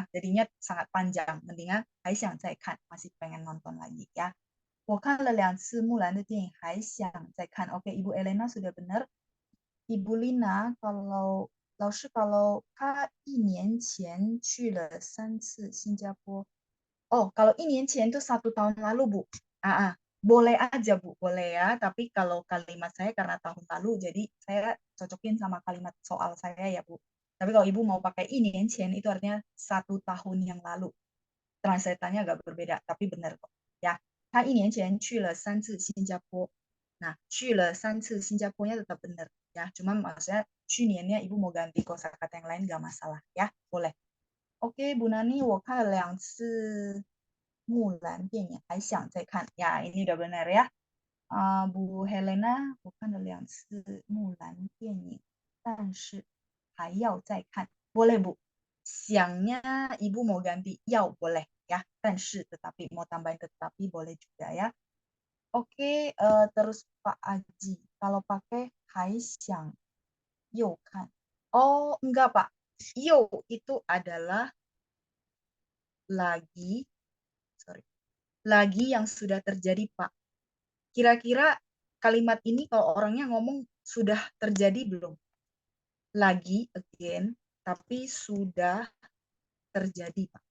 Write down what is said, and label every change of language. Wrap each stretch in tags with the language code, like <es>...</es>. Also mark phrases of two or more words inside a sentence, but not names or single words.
<id>Jadinya sangat panjang.</id> <zh>Mendingan 还想再看,</zh> <id>masih pengen nonton lagi ya.</id> <zh>我看了2次木兰的电影，还想再看.</zh> <id>Oke, Ibu Elena sudah benar.</id> <zh>Ibu Lina, kalau 老师 kalau 他1年前去了3次新加坡.</zh> <id>Oh, kalau 1年前itu 1 tahun lalu, Bu. boleh aja Bu, boleh ya. Tapi kalau kalimat saya karena tahun lalu, jadi saya cocokin sama kalimat soal saya ya Bu. Tapi kalau Ibu mau pakai 1年前 itu artinya 1 tahun yang lalu. Translatannya agak berbeda, tapi benar kok. Ya,</id> <zh>他1年前去了3次新加坡.</zh> <id>Nah,</id> <zh>去了3次新加坡-</zh> <id>nya tetap benar ya. Cuma maksudnya 去年-nya Ibu mau ganti kosakata yang lain nggak masalah ya, boleh. Oke, Bu Nani,</id> <zh>我看了2次木兰电影，还想再看.</zh> <id>Ya, ini udah benar ya. Bu Helena,</id> <zh>我看了2次木兰电影，但是还要再看.</zh> <id>Boleh Bu. Siangnya Ibu mau ganti yao boleh ya. 但是 tetapi mau tambahin tetapi boleh juga ya. Oke, terus Pak Aji, kalau pakai</id> <zh>还想又看.</zh> <id>Oh, enggak Pak. Yo itu adalah lagi yang sudah terjadi Pak. Kira-kira kalimat ini kalau orangnya ngomong sudah terjadi belum? Lagi, again, tapi sudah terjadi Pak.</id>